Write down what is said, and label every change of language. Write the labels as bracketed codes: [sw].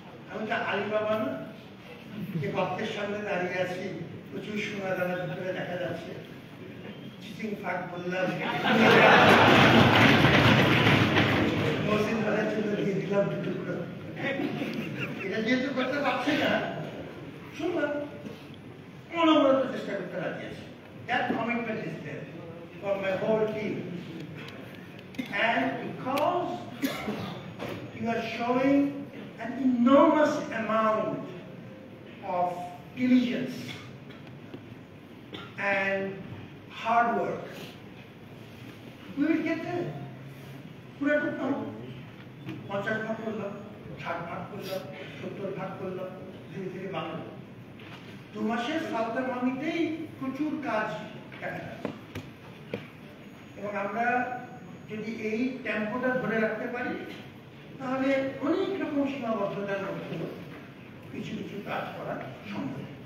[bn] আমি তো আলী বাবা না যে ভক্তের সামনে দাঁড়িয়ে আছি, প্রচুর সোনা দানা ভিতরে দেখা যাচ্ছে, চিচিং ফাঁক বললাম, মসজিদ ভাড়ার জন্য দিয়ে দিলাম দুটো। এটা যেহেতু করতে পারছি না, শুনলাম অনবরত চেষ্টা করতে রাজি আছে। [en] That commitment is there from my whole team. And because you are showing an enormous amount of diligence and hard work, we will get there. [bn] পুরো করতে হবে, 50 ভাগ করলাম, 60 ভাগ করলাম, 70 ভাগ করলাম, ধীরে ধীরে বানাবো। 2 মাসের সালতার মামিতেই প্রচুর কাজ দেখা যাচ্ছে এবং আমরা যদি এই টেম্পোটা ধরে রাখতে পারি তাহলে অনেক রকম সীমাবদ্ধতার মধ্যে কিছু কিছু কাজ করা সম্ভব।